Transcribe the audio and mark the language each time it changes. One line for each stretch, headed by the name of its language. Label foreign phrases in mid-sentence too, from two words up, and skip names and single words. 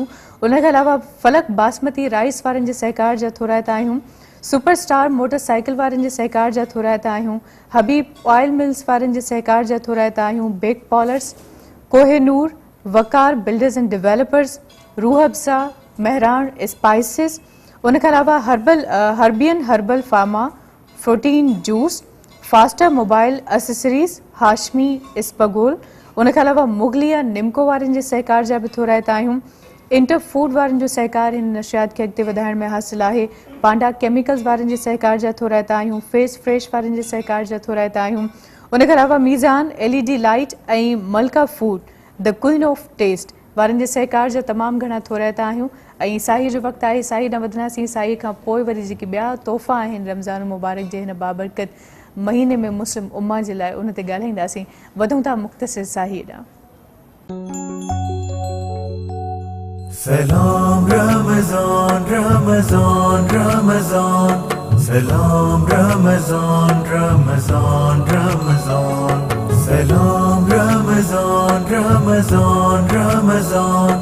Sindhi: उन खां अलावा फलक बासमती राइस वारनि जे सहकार जा थोराइता आहियूं। सुपरस्टार मोटरसाइकिल वारनि जे सहकार जा थोराइता आहियूं। हबीब ऑयल मिल्स वारनि जे सहकार जा थोराइता आहियूं। बिग पॉलर्स, कोहेनूर, वकार बिल्डर्स एंड डेवलपर्स, रूह अफ़ज़ा, महरान स्पाइसिस, उन खां अलावा हर्बियन हर्बल फार्मा, प्रोटीन जूस, फास्टर मोबाइल एसेसरीज़, हाशमी स्पगोल, उन खां अलावा मुगलिया निमको वारनि जे सहकार जा बि थोराइता आहियूं। इंटर फूड वारनि जो सहकार हिन नशियात खे अॻिते वधाइण में हासिलु आहे। पांडा केमिकल्स वारनि जे सहकार जा थोराइता आहियूं। फेस फ्रेश वारनि जे सहकार जा थोराइता आहियूं। उन खां अलावा मीज़ान LED लाइट ऐं मलका फूड द क्वीन ऑफ टेस्ट वारनि जे सहकार जा तमामु घणा थोराइता आहियूं। ऐं साईं जो वक़्तु आहे, साईं न वधंदासीं। साईं खां पोइ वरी जेके ॿिया तोहफ़ा आहिनि रमज़ान मुबारक जे हिन बाबरकत महीने में मुस्लिम उम्मा जे लाइ, उन ते ॻाल्हाईंदासीं। वधूं था मुख़्तसिर साही ॾांहुं। Salam Ramazan, Ramazan, Ramazan. Salam Ramazan, Ramazan, Ramazan. Salam Ramazan, Ramazan, Ramazan.